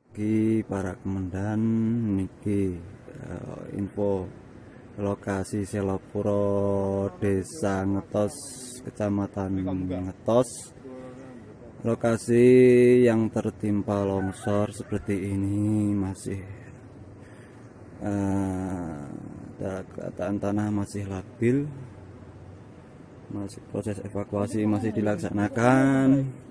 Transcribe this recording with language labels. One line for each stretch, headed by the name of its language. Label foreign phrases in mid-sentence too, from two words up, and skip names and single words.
Indonesian: pagi para komandan. Niki info lokasi Selopuro, Desa Ngetos, Kecamatan Ngetos. Lokasi yang tertimpa longsor seperti ini masih keadaan tanah masih labil, masih proses evakuasi masih dilaksanakan.